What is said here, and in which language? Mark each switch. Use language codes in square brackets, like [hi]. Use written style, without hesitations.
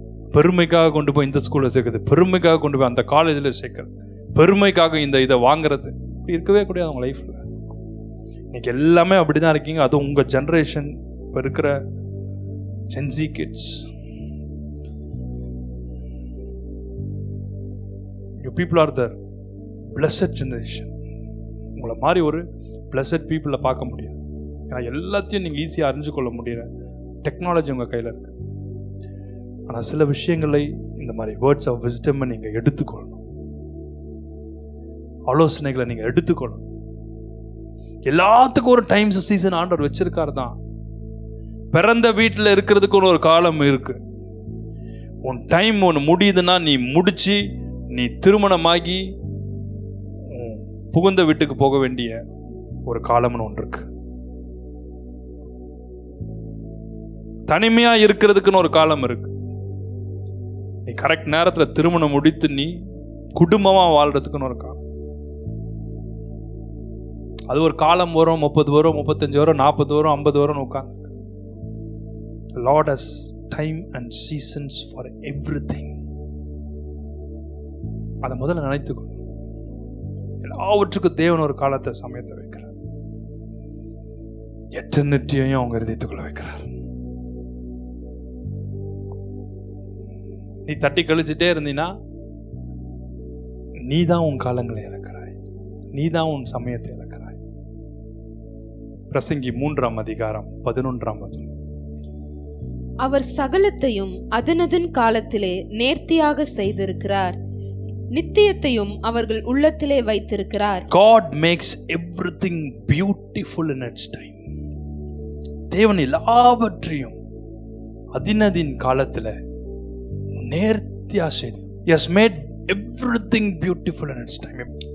[ta] பெருமைக்காக கொண்டு போய் இந்த ஸ்கூல்ல சேர்க்குறது, பெருமைக்காக கொண்டு போய் அந்த காலேஜில் சேர்க்கறது, பெருமைக்காக இந்த இதை வாங்குறது, இப்படி இருக்கவே கூடாது உங்க லைஃப்ல. இன்னைக்கு எல்லாமே அப்படிதான் இருக்கீங்க. அதுவும் உங்க ஜெனரேஷன், இப்போ இருக்கிற gen Z kids. [en] You people are the blessed generation. [ta] உங்களை மாதிரி ஒரு [en] blessed people [ta] பார்க்க முடியாது. ஏன்னா எல்லாத்தையும் நீங்கள் ஈஸியாக அறிஞ்சு கொள்ள முடியல. டெக்னாலஜி உங்கள் கையில் இருக்கு. ஆனால் சில விஷயங்களை இந்த மாதிரி வேர்ட்ஸ் ஆஃப் விஸ்டம் நீங்கள் எடுத்துக்கொள்ளணும். ஆலோசனைகளை நீங்கள் எடுத்துக்கொள்ளணும். எல்லாத்துக்கும் ஒரு டைம்ஸ் சீசன் ஆண்டவர் வச்சிருக்காரு தான். பிறந்த வீட்டில் இருக்கிறதுக்கு ஒரு காலம் இருக்கு. உன் டைம் ஒன்று முடியுதுன்னா நீ முடிச்சு நீ திருமணமாகி புகுந்த வீட்டுக்கு போக வேண்டிய ஒரு காலம்னு ஒன்று இருக்கு. தனிமையா இருக்கிறதுக்குன்னு ஒரு காலம் இருக்கு. நீ கரெக்ட் நேரத்துல திருமணம் முடித்து நீ குடும்பமா வாழ்றதுக்குன்னு ஒரு காலம். அது ஒரு காலம் வரும், 30 வரும், 35 வரும், 40 வரும், 50 வரும் உட்கார்ந்து. [en] Lord has time and seasons for everything. [ta] அதை முதல்ல நினைத்துக்கொள்ளும். எல்லாவற்றுக்கும் தேவன் ஒரு காலத்தை, சமயத்தை வைக்கிறார். எட்டர்னிட்டியையும் அவங்க இருதயத்துக்குள்ள வைக்கிறார். நீ தட்டி கழிச்சுட்டே இருந்தீன்னா நீ தான் உன் காலங்களை இழக்கிறாய், நீ தான் உன் சமயத்தை இழக்கிறாய். பிரசங்கி 3ஆம் அதிகாரம் 11ஆம் வசனம். அவர் சகலத்தையும் அதனதன் காலத்திலே நேர்த்தியாக செய்திருக்கிறார், நித்தியத்தையும் அவர்கள் உள்ளத்திலே வைத்திருக்கிறார். [en] God makes everything beautiful in its time. [ta] தேவன் எல்லாவற்றையும் அதினதின் காலத்துல நேர்த்தியா செய்து. [en] He has made everything beautiful in its time.